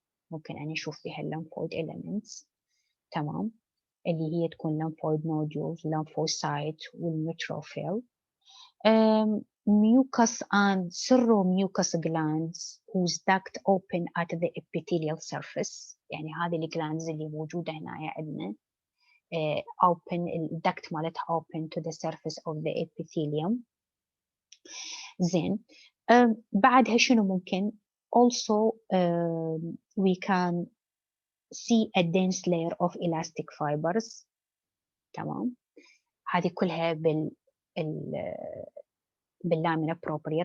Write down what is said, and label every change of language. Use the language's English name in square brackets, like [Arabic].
[Arabic] ممكن أن نشوف فيها [English] lymphoid elements. [Arabic] تمام. اللي هي تكون [English] lymphoid nodules, lymphocyte [Arabic] والنeutrophil. [English] Mucus and seromucous glands whose duct open at the epithelial surface. [Arabic] يعني هذه الجلاندز اللي موجودة هنا عندنا open الduct مالتها [English] open to the surface of the epithelium. [Arabic] زين. بعدها شنو ممكن [English] also we can see a dense layer of elastic fibers. [Arabic] تمام. هذه كلها باللامينا بروبريا.